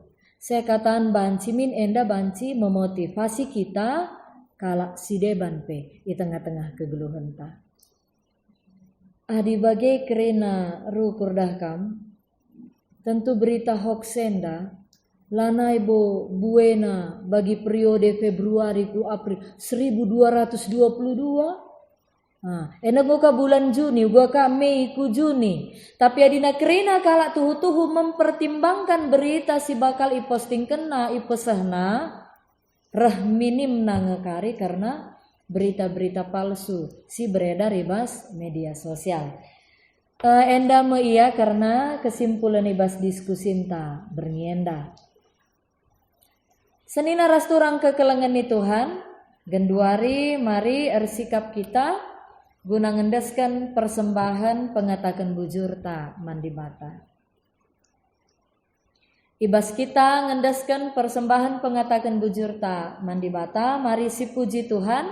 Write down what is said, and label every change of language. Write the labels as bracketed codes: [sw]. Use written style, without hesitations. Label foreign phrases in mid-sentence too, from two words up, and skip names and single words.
[id] Saya katakan [btx] banci min enda banci memotivasi kita kalak si deban pe di tengah-tengah kegeluhan ta. Adi bagai kerena rukur dahkam tentu berita hoax enda lanai bo buena bagi periode Februari ku April 1222. [id] Nah, enak gua bulan Juni, gua Mei ku Juni. Tapi adina kerina kalak tuhu-tuhu mempertimbangkan berita [btx] si bakal iposting kena ipesahna reh minim nangekari karena berita-berita palsu si beredar ibas media sosial. Enda me iya karena kesimpulan ibas diskusi enta bernienda. Senina rasturang kekelengan ni Tuhan, genduari mari ersikap kita guna ngendaskan persembahan pengatakan bujur ta mandi mata. Ibas kita ngendaskan persembahan pengatakan bujur ta mandi bata, mari si puji Tuhan.